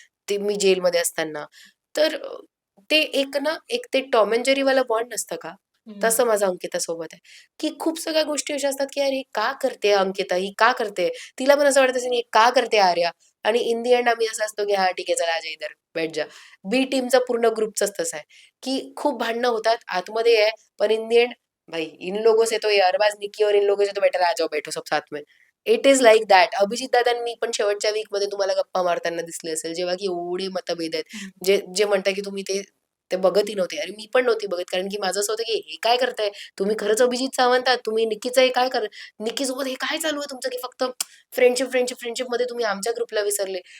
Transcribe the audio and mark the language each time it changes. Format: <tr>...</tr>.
<mr>ते मी जेलमध्ये असताना. तर ते एक ना, एक ते टॉम अँड जेरीवाला बॉन्ड नसतं का? तसं माझं अंकितासोबत आहे, की खूप सगळ्या गोष्टी अशा असतात, की "अरे, का करते अंकिता? ही का करते?" तिला पण असं वाटत असेल, "हे का करते आर्या?" आणि इन दी एंड आम्ही असं असतो, की "हां, ठीक आहे, चला</mr> <hi>आजा इधर, बैठ जा."</hi> <mr>बी टीमचा पूर्ण ग्रुपचाच तसा आहे, की खूप भांडणं होतात, आतमध्ये आहे, पण</mr> <en>in the end</en> <hi>भाई इन लोगों से तो ये अरबाज निक्की और इन लोगों से तो बेटर आ जाओ बैठो सब साथ में.</hi> <en>It is like that.</en> <mr>Abhijit दादांनी पण शेवटच्या वीकमध्ये तुम्हाला गप्पा मारताना दिसले असेल, जेव्हा की एवढे मतभेद आहेत. जे जे म्हणताय की तुम्ही ते ते बघतही नव्हते. अरे मी पण नव्हती बघत, कारण की माझं असं होतं की हे काय करताय? तुम्ही खरंच अभिजित सावंत आहात? तुम्ही निक्कीचं हे काय निक्कीसोबत हे काय चालू आहे तुमचं, की फक्त फ्रेंडशिप, फ्रेंडशिप, फ्रेंडशिपमध्ये तुम्ही आमच्या ग्रुपला विसरले.</mr>